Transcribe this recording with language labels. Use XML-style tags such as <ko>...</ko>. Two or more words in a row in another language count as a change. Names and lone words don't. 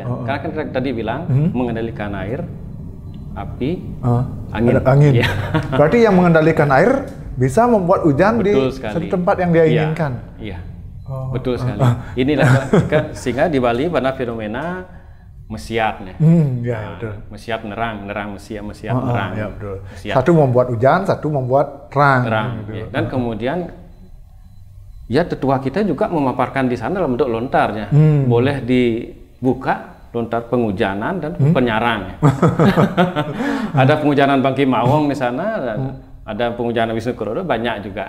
<id>Karena kan kita tadi bilang mengendalikan air, api, angin. Angin. Ya. Berarti yang mengendalikan air bisa membuat hujan di satu tempat yang dia inginkan. Iya. Betul sekali. Inilah sehingga di Bali pada fenomena mesiatnya. Betul.</id> <ban>Mesiat nerang, mesiat nerang.</ban> <id>Ya, betul. Mesiat. Satu membuat hujan, satu membuat terang. Gitu. Ya. Dan kemudian ya tetua kita juga memaparkan di sana dalam bentuk lontarnya. Boleh dibuka lontar penghujanan dan penyarang. Ada penghujanan Bangki Mawong di sana, dan ada penghujanan Wisnu Kerodo, banyak juga.</id>